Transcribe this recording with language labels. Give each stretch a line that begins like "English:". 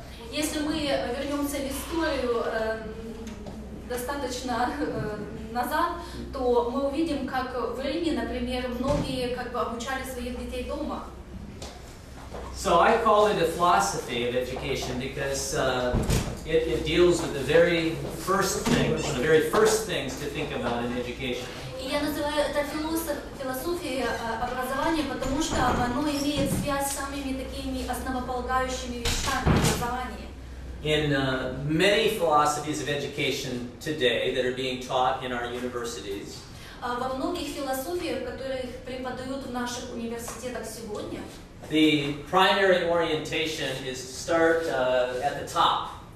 Russian: Если мы вернемся в историю достаточно назад, то мы увидим, как в Риме, например, многие обучали своих детей дома.
English: So I call it a philosophy of education because it deals with the very first things, the very first things to think about in education.
Russian: И я называю это философией образования, потому что оно имеет связь с самыми такими основополагающими вещами образования.
English: In many philosophies of education today that are being taught in our universities,
Russian: во многих философиях, которые преподают в наших университетах сегодня,
English: the primary orientation is to start at the top.